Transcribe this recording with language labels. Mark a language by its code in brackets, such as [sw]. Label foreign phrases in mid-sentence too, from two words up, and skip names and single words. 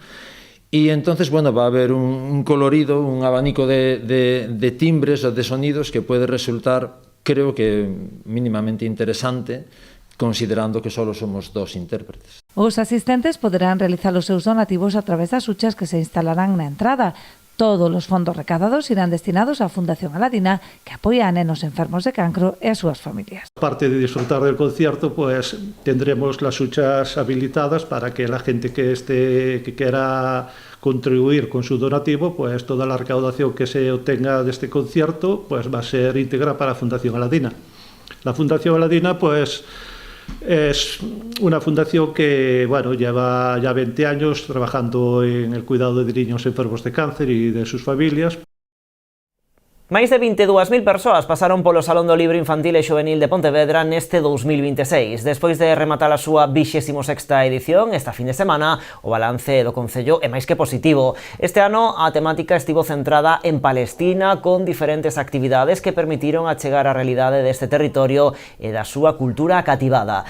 [es] Y entonces, va a haber un colorido, un abanico de timbres o de sonidos que puede resultar, creo que mínimamente interesante, considerando que solo somos 2 intérpretes. [gl] Os asistentes poderán realizar os seus donativos a través das huchas que se instalarán na entrada. Todos os fondos recadados irán destinados á Fundación Aladina, que apoia a nenos enfermos de cancro e as súas familias. [es] Aparte de disfrutar del concierto, tendremos las huchas habilitadas para que la gente que quiera contribuir con su donativo, toda la recaudación que se obtenga de este concierto, va a ser íntegra para la Fundación Aladina. La Fundación Aladina, es una fundación que lleva ya 20 años trabajando en el cuidado de niños enfermos de cáncer y de sus familias. [gl] Máis de 22.000 persoas pasaron polo Salón do Libro Infantil e Xuvenil de Pontevedra neste 2026. Despois de rematar a súa 26ª edición, esta fin de semana, o balance do Concello é máis que positivo. Este ano a temática estivo centrada en Palestina, con diferentes actividades que permitiron achegar a realidade deste territorio e da súa cultura cativada.